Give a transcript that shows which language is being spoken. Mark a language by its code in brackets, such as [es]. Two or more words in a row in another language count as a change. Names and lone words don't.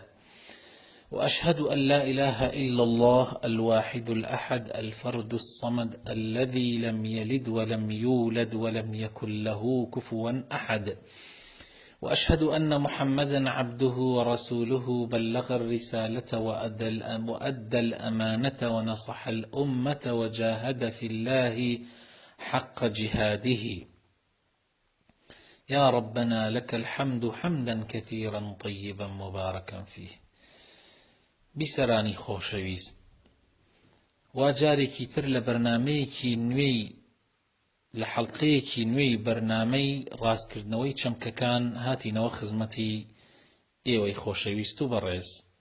[ar] وأشهد أن لا إله إلا الله الواحد الأحد الفرد الصمد الذي لم يلد ولم يولد ولم يكن له كفوا أحد، وأشهد أن محمدا عبده ورسوله بلغ الرسالة وأدى الأمانة ونصح الأمة وجاهد في الله حق جهاده. يا ربنا لك الحمد حمدا كثيرا طيبا مباركا فيه. [ckb] بسرانی خۆشەویست، وا جارێکی تر لە بەرنامەیەکی نوێی لە حەڵقەیەکی نوێی بەرنامەی ڕاستکردنەوەی چەمکەکان هاتینەوە خزمەتی ئێوەی خۆشەویست و بەڕێز.